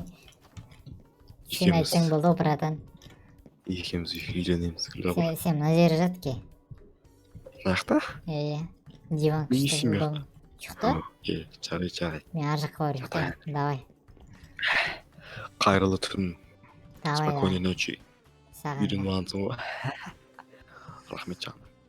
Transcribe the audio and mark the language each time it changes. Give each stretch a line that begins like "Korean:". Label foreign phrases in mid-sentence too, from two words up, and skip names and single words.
Kazakh: Сен айтсаң болды ғой, братан. Екеуміз үйленеміз. Сен мына жері жат ке. Нақта? Диван күшті болды. Ұйықта? Жарай. Мен ар жаққа бар ұйықтайын. Давай. Қайырлы түн. Давай.
Russian: Спокойной ночи.
Kazakh: Саған. Үйленіп алғансың ғой. Рахмет жаным.